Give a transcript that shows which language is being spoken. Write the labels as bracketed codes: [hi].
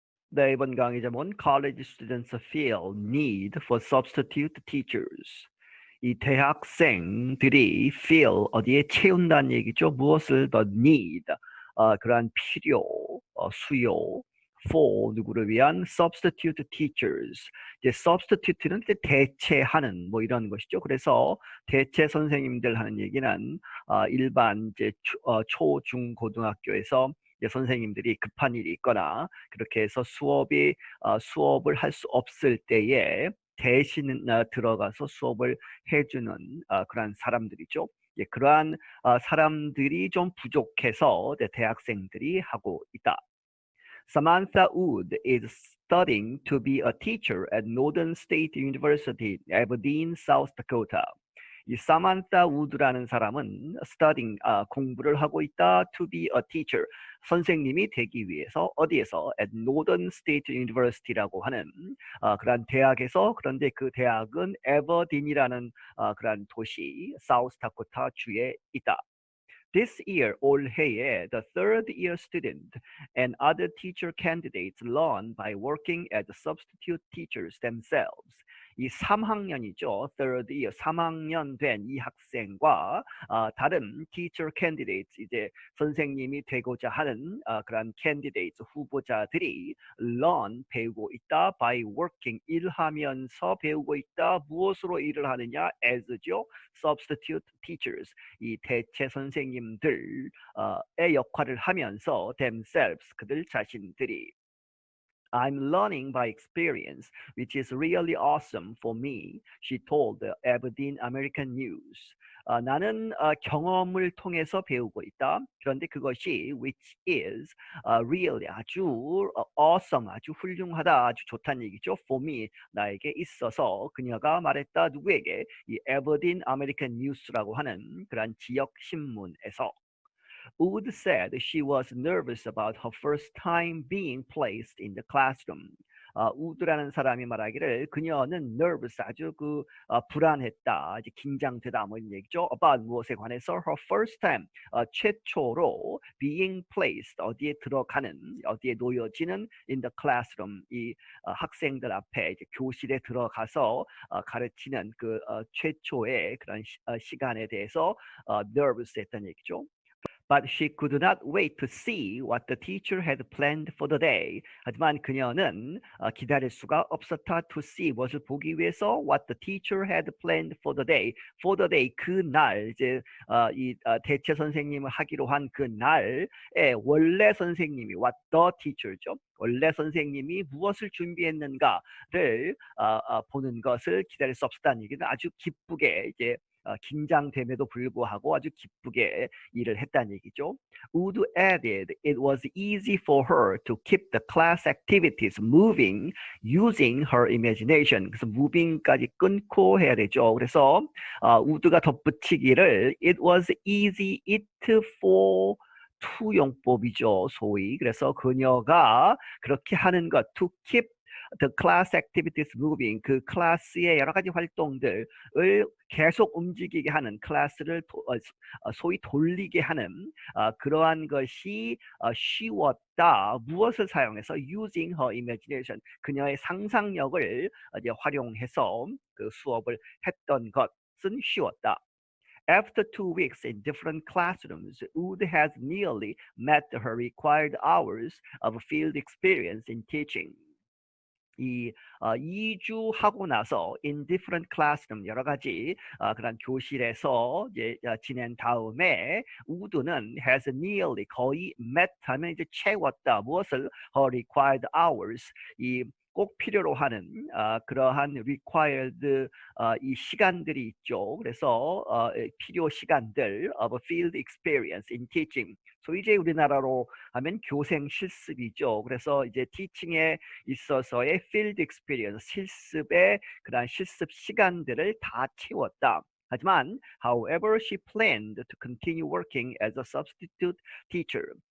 [ko] 네, 이번 강의 제목은 [en] College students feel need for substitute teachers. [ko] 이 대학생들이 feel 어디에 채운다는 얘기죠. 무엇을 더 need, 그러한 필요, 수요, for 누구를 위한 [en] substitute teachers. [ko] 이제 substitute는 이제 대체하는 뭐 이런 것이죠. 그래서 대체 선생님들 하는 얘기는 일반 이제 초, 중, 고등학교에서 선생님들이 급한 일이 있거나 그렇게 해서 수업을 할 수 없을 때에 대신 들어가서 수업을 해주는 그러한 사람들이죠. 예, 그러한 사람들이 좀 부족해서 대학생들이 하고 있다. [en] Samantha Wood is studying to be a teacher at Northern State University, Aberdeen, South Dakota. [ko] 이 사만타 우드라는 사람은 studying, 공부를 하고 있다. [en] To be a teacher, [ko] 선생님이 되기 위해서 어디에서? At Northern State University라고 하는 그런 대학에서, 그런데 그 대학은 에버딘이라는 그런 도시, 사우스다코타 주에 있다. [en] This year, 올해에 the third year student and other teacher candidates learn by working as substitute teachers themselves. [ko] 이 3학년이죠. third year, 3학년 된 이 학생과 다른 [en] teacher candidates, [ko] 이제 선생님이 되고자 하는 그런 candidates, 후보자들이 learn, 배우고 있다. by working, 일하면서 배우고 있다. 무엇으로 일을 하느냐? as죠. [en] substitute teachers, [ko] 이 대체 선생님들의 역할을 하면서 themselves, 그들 자신들이. [en] I'm learning by experience, which is really awesome for me, she told the Aberdeen American News. [ko] 나는 경험을 통해서 배우고 있다. 그런데 그것이 [en] which is really [ko] 아주 awesome, 아주 훌륭하다, 아주 좋다는 얘기죠. [en] For me, [ko] 나에게 있어서. 그녀가 말했다. 누구에게? 이 Aberdeen American News라고 하는 그런 지역 신문에서. [en] Wood said she was nervous about her first time being placed in the classroom. [ko] 우드라는 사람이 말하기를 그녀는 nervous, 아주 불안했다, 이제 긴장되다, 뭐 이런 얘기죠. About 무엇에 관해서? [en] Her first time, [ko] 최초로 [en] being placed, [ko] 어디에 들어가는, 어디에 놓여지는 [en] in the classroom, [ko] 이 학생들 앞에 이제 교실에 들어가서 가르치는 그 최초의 그런 시간에 대해서 nervous 했다는 얘기죠. [en] But she could not wait to see what the teacher had planned for the day. [ko] 하지만 그녀는 기다릴 수가 없었다. [en] To see, [ko] 무엇을 보기 위해서? [en] What the teacher had planned for the day. For the day, [ko] 그날, 이제 이 대체 선생님을 하기로 한 그날에 원래 선생님이, [en] what the teacher [ko] 죠. 원래 선생님이 무엇을 준비했는가를 보는 것을 기다릴 수 없었다는 얘기는 아주 기쁘게 이제 긴장됨에도 불구하고 아주 기쁘게 일을 했다는 얘기죠. [en] Wood added it was easy for her to keep the class activities moving using her imagination. [ko] 그래서 moving까지 끊고 해야 되죠. 그래서 우드가 덧붙이기를 [en] it was easy, [ko] it for 투용법이죠, 소위. 그래서 그녀가 그렇게 하는 것, [en] to keep the class activities moving, [ko] 그 클래스의 여러 가지 활동들을 계속 움직이게 하는, 클래스를 소위 돌리게 하는 그러한 것이 쉬웠다. 무엇을 사용해서? [en] Using her imagination, [ko] 그녀의 상상력을 이제 활용해서 그 수업을 했던 것은 쉬웠다. [en] After 2 weeks in different classrooms, Wood has nearly met her required hours of field experience in teaching. [ko] 이 2주 하고 나서 [en] in different classroom, [ko] 여러 가지 그런 교실에서 이제 지낸 다음에 우드는 [en] has nearly, [ko] 거의 met 하면 이제 채웠다. 무엇을? [en] her required hours, [ko] 이 꼭 필요로 하는 그러한 required 이 시간들이 있죠. 그래서 필요 시간들 [en] of field experience in teaching. [ko] 소위 이제 우리나라로 하면 교생 실습이죠. 그래서 이제 teaching에 있어서의 [en] field experience, [ko] 실습의 그런 실습 시간들을 다 채웠다. [en] 하지만 however she planned to continue working as a substitute teacher.